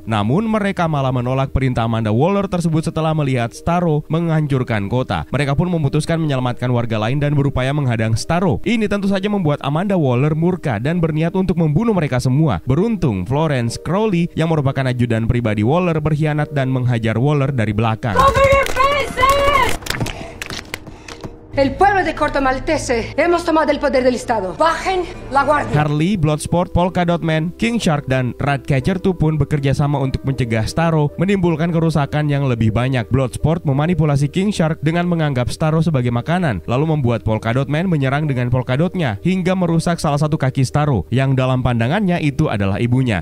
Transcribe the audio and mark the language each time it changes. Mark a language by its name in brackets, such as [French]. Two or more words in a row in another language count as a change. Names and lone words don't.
[Indonesian] Namun mereka malah menolak perintah Amanda Waller tersebut setelah melihat Starro menghancurkan kota. Mereka pun memutuskan menyelamatkan warga lain dan berupaya menghadang Starro. Ini tentu saja membuat Amanda Waller murka dan berniat untuk membunuh mereka semua. Beruntung Florence Crowley yang merupakan ajudan pribadi Waller berkhianat dan menghajar Waller dari belakang. [Spanish] El pueblo de Corto Maltese hemos tomado el poder del Estado. Bajen la guardia. [Indonesian] Harley, Bloodsport, Polka Dot Man, King Shark, dan Ratcatcher 2 pun bekerja sama untuk mencegah Starro menimbulkan kerusakan yang lebih banyak. Bloodsport memanipulasi King Shark dengan menganggap Starro sebagai makanan, lalu membuat Polka Dot Man menyerang dengan polka dotnya hingga merusak salah satu kaki Starro yang dalam pandangannya itu adalah ibunya.